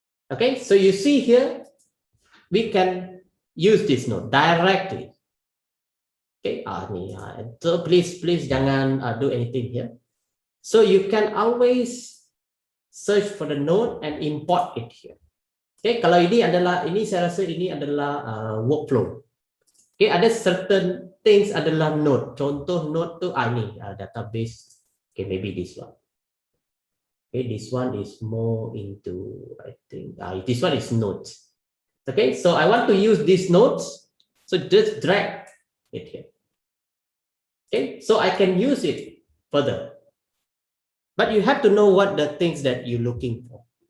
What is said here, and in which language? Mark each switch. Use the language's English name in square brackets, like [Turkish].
[English] Okay, so you see here, we can use this node directly. Okay, so please [Malay] jangan [English] do anything here. So you can always search for the node and import it here. [Malay] Okay, kalau ini saya rasa ini adalah workflow. Okay, ada [English] certain things [Malay] adalah node. Contoh node tu ini database. [English] Okay, maybe this one. Okay, this one is more into, I think, this one is nodes. Okay, so I want to use these nodes, so just drag it here. Okay, so I can use it further. But you have to know what the things that you're looking for.